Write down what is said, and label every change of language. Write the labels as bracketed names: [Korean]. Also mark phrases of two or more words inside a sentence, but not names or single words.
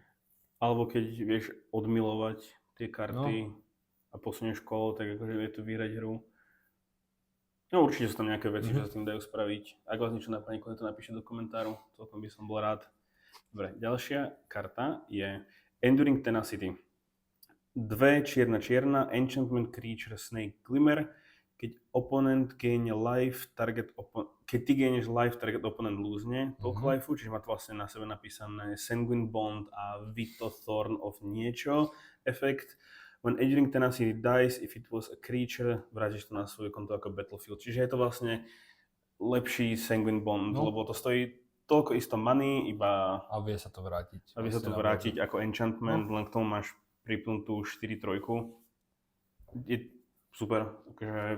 [Slovak] Alebo keď vieš odmilovať tie karty a posunieš kolo, tak akože vie to vyhrať hru. No určite sú tam nejaké veci, čo sa s tým dajú spraviť. Ak vás niečo napadne, to napíšte do komentáru, celkom by som bol rád. Dobre, ďalšia karta je Enduring Tenacity. 2 čierna, [English] enchantment creature Snake Glimmer. [Slovak] Keď opponent [English] gain life, [Slovak] keď ty gaineš life, target opponent losne toľko lifeu, čiže má to vlastne na sebe napísané Sanguine Bond a Vito Thorn of niečo efekt. [English] When Enduring Tenacity dies, if it was a creature, [Slovak] vrátiš to na svoje konto ako Battlefield. Čiže je to vlastne lepší Sanguine Bond, lebo to stojí toľko isto money, iba... A vie sa to vrátiť. A vie sa to vrátiť ako enchantment, len k tomu máš pripnutú 4-3. Je super, akože